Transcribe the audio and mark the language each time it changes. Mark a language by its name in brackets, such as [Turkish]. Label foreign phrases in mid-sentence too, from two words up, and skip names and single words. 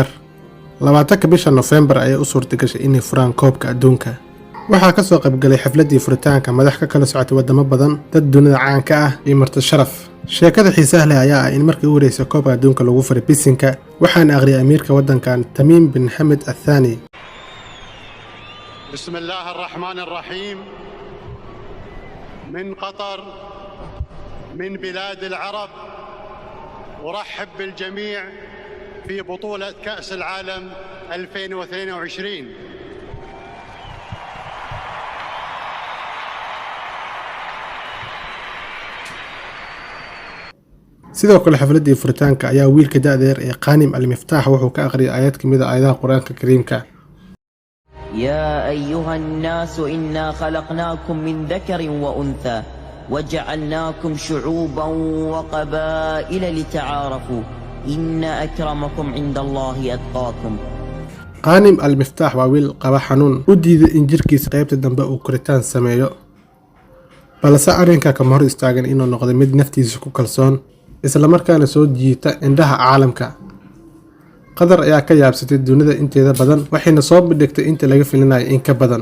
[Somali] 20 bisha November ayay u suurtagashay inay furaan koobka adduunka. waxaa ka soo qaybgalay xafladii furitaanka madax ka kala socotay wadamo badan, dad dunida caanka ah iyo marti sharaf. sheekada xiisaha leh ayaa ah in markii ugu horeysay koobka adduunka lagu furay bisinka waxaana aqriyay amiirka wadankan Tamim bin Hamad الثاني. [Arabic] بسم الله الرحمن الرحيم. من قطر، من بلاد العرب، أرحب بالجميع في بطولة كأس العالم 2022. [Somali] sidoo kale xafladii furitaanka ayaa wiilka da'deer ee Qanim al-Miftah wuxuu ka aqriyay aayad kamid ah aayadaha Quraanka Kariimka. [Arabic] يا أيها الناس إنا خلقناكم من ذكر وأنثى وجعلناكم شعوبا وقبائل لتعارفوا إن أكرمكم عند الله أتقاكم. [Somali] Qanim al-Miftah waa wiil qaba xanuun u diiday in jirkiisa qaybta dambe uu koritaan sameeyo, balse arrinka kama hor istaagin inuu noqdo mid naftiisa ku kalsoon isla markaana soo jiita indhaha caalamka. qatar ayaa ka yaabsatay dunida inteeda badan, waxayna soo bandhigtay inta laga filinayo in ka badan.